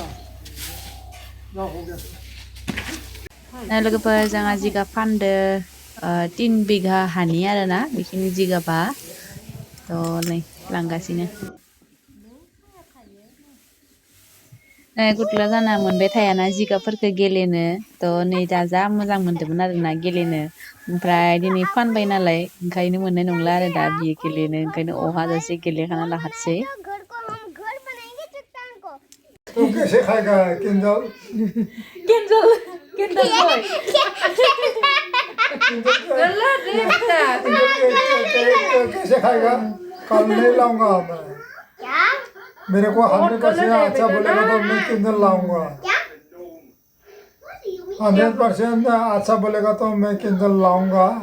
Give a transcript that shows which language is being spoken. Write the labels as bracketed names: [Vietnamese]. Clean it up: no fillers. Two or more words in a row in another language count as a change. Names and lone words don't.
[Hindi] ना हो गया। [Bodo] Nah लोगोफोर जोंहा जिगाब फानदो 3 बिघा हानि आरोना, बेखिनि जिगाबा थ' नै लांगासिनो। गुदलुआ जाना मोनबाय थायाना जिगाबफोरखौ गेलेनो, थ' नै दा जा मोजां मोनदोंमोन आरोना गेलेनो, ओमफ्राय दिनै फानबाय नालाय ओंखायनो मोननाय नंला आरो दा बियो गेलेनो, ओंखायनो अहाजासे गेलेखाना लाखासै। [Hindi] घर को हम घर बनाएंगे चट्टान को। तू कैसे खाएगा किंजल? [English] Kendall, Kendall boy. [Hindi] कैसे खाएगा? कल नहीं लाऊंगा मैं। क्या? मेरे को 100% अच्छा बोलेगा तो मैं किंजल लाऊंगा। क्या? 100% अच्छा बोलेगा तो मैं किंजल लाऊंगा।